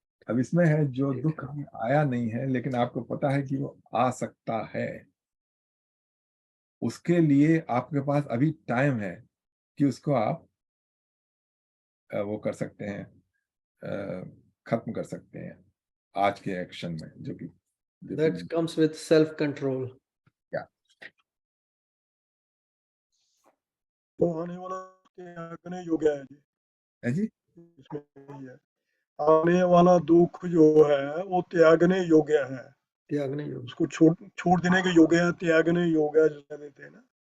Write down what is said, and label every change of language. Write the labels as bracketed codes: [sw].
[hi] अब इसमें है जो दुख अभी आया नहीं है, लेकिन आपको पता है कि वो आ सकता है, उसके लिए आपके पास अभी टाइम है कि उसको आप वो कर सकते हैं, खत्म कर सकते हैं आज के एक्शन में, जो कि [en] That comes with self control. [hi] तो आने वाला त्यागने योग्य है जी, जी इसमें यही है, आने वाला दुख जो है वो त्यागने योग्य है, त्यागने योग्य, उसको छोड़ देने के योग्य है, त्यागने योग्य है जिसे देते हैं ना,